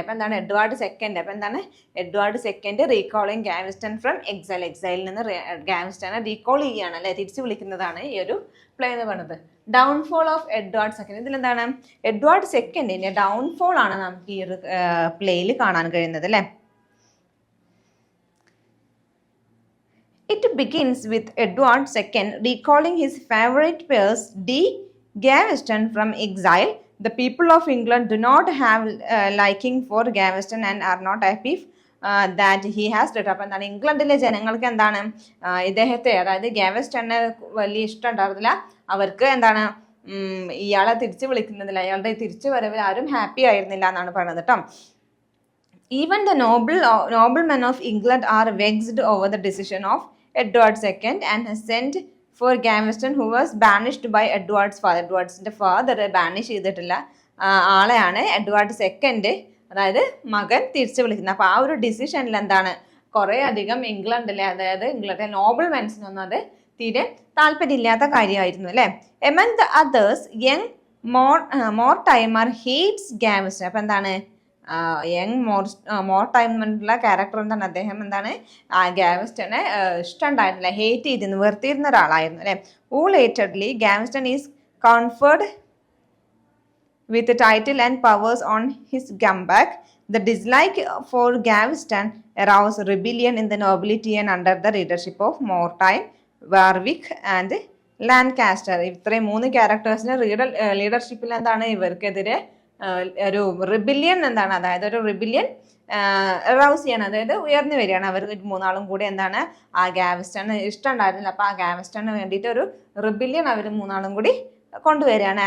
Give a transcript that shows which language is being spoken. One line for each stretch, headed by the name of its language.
Malayalam: അപ്പം എന്താണ് Edward second. അപ്പം എന്താണ്
English: Edward second recalling Gaveston from
Malayalam: എക്സൈലിൽ നിന്ന് ഗാവെസ്റ്റനെ റീകോൾ ചെയ്യുകയാണ് അല്ലേ, തിരിച്ചു വിളിക്കുന്നതാണ് ഈ ഒരു പ്ലേ എന്ന് പറയുന്നത്.
English: Downfall of Edward second.
Malayalam: ഇതിലെന്താണ് Edward സെക്കൻഡിൻ്റെ downfall ആണ് നമുക്ക് ഈ ഒരു പ്ലേയിൽ കാണാൻ കഴിയുന്നത് അല്ലേ.
English: It begins with Edward II recalling his favorite peers D. Gaveston from exile. The people of England do not have liking for Gaveston and are not happy that he has returned.
Malayalam: അപ്പം എന്താണ് ഇംഗ്ലണ്ടിലെ ജനങ്ങൾക്ക് എന്താണ് ഇദ്ദേഹത്തെ, അതായത് ഗാവെസ്റ്റനെ വലിയ ഇഷ്ടം ഉണ്ടായിരുന്നില്ല. അവർക്ക് എന്താണ് ഇയാളെ തിരിച്ചു വിളിക്കുന്നതിൽ, അയാളുടെ തിരിച്ചു വരവിൽ ആരും ഹാപ്പി ആയിരുന്നില്ല എന്നാണ് പറയുന്നത് കേട്ടോ.
English: Even the noblemen of England are vexed over the decision of Edward II and has sent for Gaveston, who was banished by Edward's father.
Malayalam: എഡ്വാർഡ്സിന്റെ father banish ചെയ്തിട്ടുള്ള ആളെയാണ് എഡ്വാർഡ് സെക്കൻഡ്, അതായത് മകൻ തിരിച്ചു വിളിക്കുന്നത്. അപ്പോൾ ആ ഒരു ഡിസിഷനിൽ എന്താണ്, കുറേ അധികം ഇംഗ്ലണ്ടിലെ, അതായത് ഇംഗ്ലണ്ടിലെ നോബിൾ മെൻസിനൊന്നും അത് തീരെ താല്പര്യമില്ലാത്ത കാര്യമായിരുന്നു അല്ലേ.
English: Among the others young more timer hates ഗാവസ്റ്റൺ.
Malayalam: അപ്പം എന്താണ്, യങ് മോർ ടൈം എന്നുള്ള ക്യാരക്ടർ എന്താണ്, അദ്ദേഹം എന്താണ് ഗാവസ്റ്റനെ ഇഷ്ടമുണ്ടായിരുന്നില്ല, ഹേറ്റ് ചെയ്തിരുന്നു, വെറുത്തിരുന്ന ഒരാളായിരുന്നു അല്ലേ.
English: Ultimately Gaveston is conferred with the title and powers on his comeback. The dislike for Gaveston aroused rebellion in the nobility and under the leadership of Mortime, Warwick and Lancaster.
Malayalam: ഇത്രയും 3 ക്യാരക്ടേഴ്സിന് ലീഡർഷിപ്പിൽ എന്താണ് ഇവർക്കെതിരെ ഒരു റിബില്യൻ എന്താണ്, അതായത് ഒരു റിബില്യൻ റൗസ് ചെയ്യണം, അതായത് ഉയർന്നു വരികയാണ്. അവർ 3 കൂടി എന്താണ് ആ ഗാവസ്റ്റണ് ഇഷ്ടമുണ്ടായിരുന്നില്ല. അപ്പോൾ ആ ഗാവസ്റ്റണ് വേണ്ടിയിട്ട് ഒരു റിബില്യൻ അവർ 3 കൂടി കൊണ്ടുവരികയാണ്.